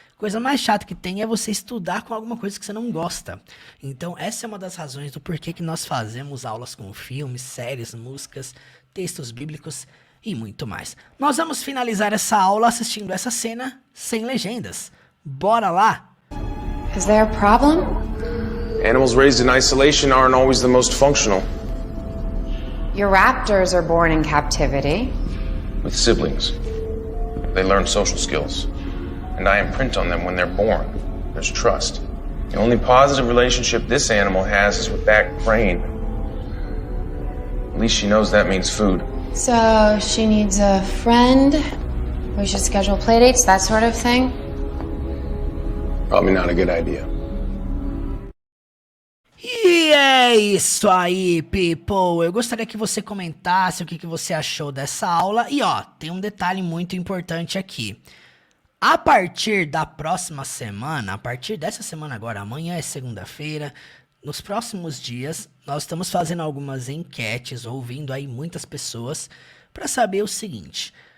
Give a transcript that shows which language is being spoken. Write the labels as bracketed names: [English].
[Portuguese] Coisa mais chata que tem é você estudar com alguma coisa que você não gosta. Então essa é uma das razões do porquê que nós fazemos aulas com filmes, séries, músicas, textos bíblicos e muito mais. Nós vamos finalizar essa aula assistindo essa cena sem legendas. Bora lá! [English] Is there a problem? Animals raised in isolation aren't always the most functional. Your raptors are born in captivity. With siblings, they learn social skills, and I imprint on them when they're born. There's trust. The only positive relationship this animal has is with that crane. At least she knows that means food. So she needs a friend. We should schedule playdates, that sort of thing. Probably not a good idea. [Portuguese] E é isso aí, people! Eu gostaria que você comentasse o que você achou dessa aula. E ó, tem um detalhe muito importante aqui. A partir da próxima semana, a partir dessa semana agora, amanhã é segunda-feira, nos próximos dias, nós estamos fazendo algumas enquetes, ouvindo aí muitas pessoas, para saber o seguinte.